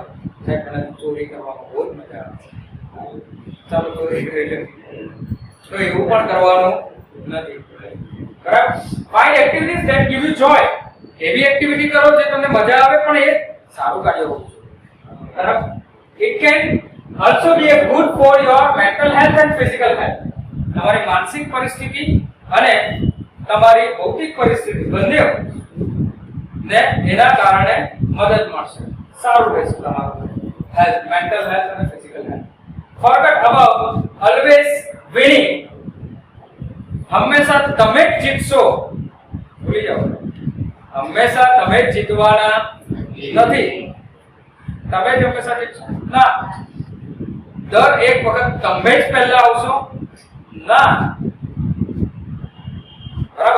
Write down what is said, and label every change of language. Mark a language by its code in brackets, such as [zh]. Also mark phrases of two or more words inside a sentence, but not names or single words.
[gu] સાહેબ મને ચોરી કરવામાં બહુ જ મજા આવે, ચાલો ચોરી કરી લે, તો એવું પણ કરવાનું નથી, બરાબર? [en] Find activities that give you joy. [gu] એવી એક્ટિવિટી કરો જે તમને મજા આવે પણ એ સારું કાર્ય હોવું જોઈએ, બરાબર? [en] It can also be a good for your mental health and physical health. [gu] તમારી માનસિક પરિસ્થિતિ અને તમારી ભૌતિક પરિસ્થિતિ બંને ને એના કારણે મદદ મળશે, સારું રહેશે તમારું હેલ્થ, [en] mental health [gu] અને [en] physical health. Forget about always winning. [gu] હંમેશા તમે જ જીતશો, ભૂલી જાઓ. હંમેશા તમે જ જીતવાના નથી, તમે જ હંમેશા જીતશો ના. દર એક વખત તમે જ પહેલા આવશો ના, બરાબર?